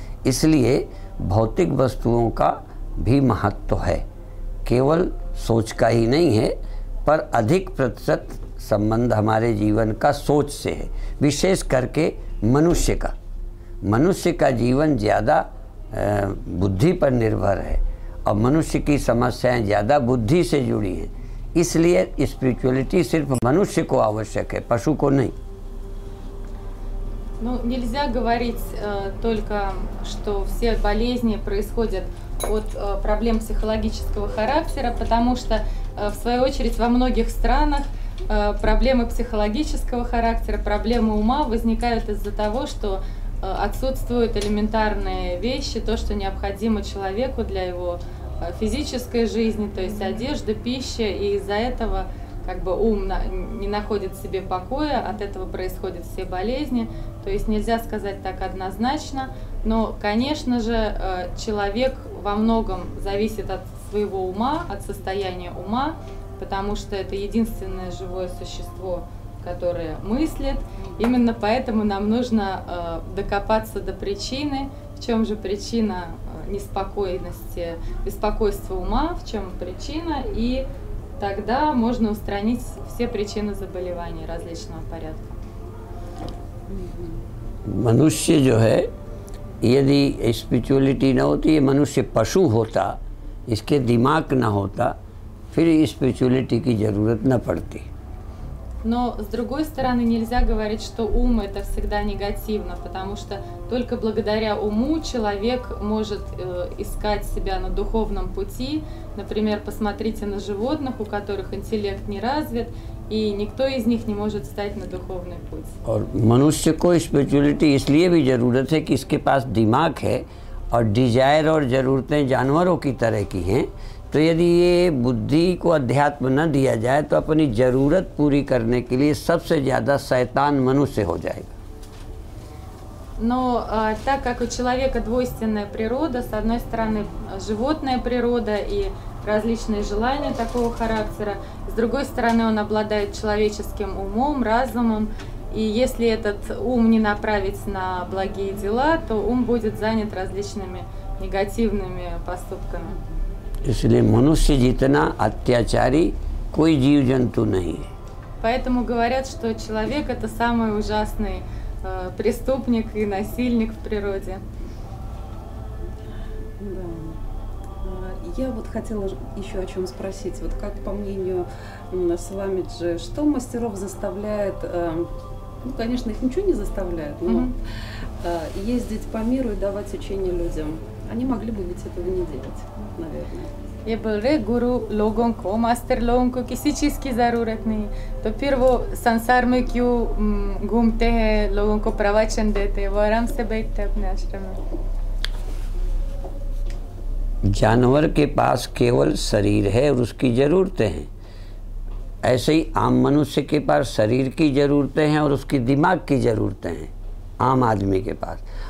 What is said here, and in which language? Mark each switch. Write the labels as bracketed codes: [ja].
[hi] इसलिए भौतिक वस्तुओं का भी महत्व है, केवल सोच का ही नहीं है, पर अधिक प्रतिशत संबंध हमारे जीवन का सोच से है, विशेष करके मनुष्य का जीवन ज़्यादा बुद्धि पर निर्भर है और मनुष्य की समस्याएं ज़्यादा बुद्धि से जुड़ी हैं। इसलिए स्पिरिचुअलिटी सिर्फ मनुष्य को आवश्यक है, पशु को नहीं। [ru] Ну, нельзя говорить только, что все болезни происходят от проблем психологического характера, потому что, в свою очередь, во многих странах проблемы психологического характера, проблемы ума возникают из-за того, что отсутствуют элементарные вещи, то, что необходимо человеку для его физической жизни, то есть одежда, пища, и из-за этого как бы ум не находит в себе покоя, от этого происходят все болезни. То есть нельзя сказать так однозначно, но, конечно же, человек во многом зависит от своего ума, от состояния ума, потому что это единственное живое существо, которое мыслит. Именно поэтому нам нужно докопаться до причины, в чем же причина неспокойности, беспокойства ума, в чем причина, и тогда можно устранить все причины заболеваний различного порядка. [hi] मनुष्य जो है, यदि स्पिरिचुअलिटी ना होती, ये मनुष्य पशु होता, इसके दिमाग ना होता, फिर स्पिरिचुअलिटी की ज़रूरत न पड़ती। [ru] Но с другой стороны, нельзя говорить, что ум это всегда негативно, потому что только благодаря уму человек может искать себя на духовном пути. Например, посмотрите на животных, у которых интеллект не развит, и никто из них не может встать на духовный путь. [hi] और मनुष्य को स्पिरिचुअलिटी इसलिए भी ज़रूरत है कि इसके पास दिमाग है और डिजायर और ज़रूरतें जानवरों की तरह की हैं। तो यदि ये बुद्धि को अध्यात्म न दिया जाए तो अपनी ज़रूरत पूरी करने के लिए सबसे ज़्यादा शैतान मनुष्य हो जाएगा। [ru] Но так как у человека двойственная природа, с одной стороны животная природа и различные желания такого характера, с другой стороны он обладает человеческим умом, разумом, и если этот ум не направить на благие дела, то ум будет занят различными негативными поступками. [hi] इसलिए मनुष्य जितना अत्याचारी कोई जीव जंतु नहीं है। [ru] Поэтому говорят, что человек это самый ужасный преступник и насильник в природе. Да. Я вот хотела еще о чем спросить. Вот как по мнению Свамиджи, что мастеров заставляет, ну, конечно, их ничего не заставляет, но ездить по миру и давать учения людям? Они могли бы ведь этого не делать, наверное. [hi] ये बोल रहे गुरु लोगों को, मास्टर लोगों को किसी चीज़ की ज़रूरत नहीं, तो फिर वो संसार में क्यों घूमते हैं, लोगों को प्रवचन देते हैं, वो आराम से बैठते हैं अपने आश्रम में। जानवर के पास केवल शरीर है और उसकी ज़रूरतें हैं, ऐसे ही आम मनुष्य के पास शरीर की ज़रूरतें हैं और उसकी दिमाग की ज़रूरतें हैं आम आदमी के पास।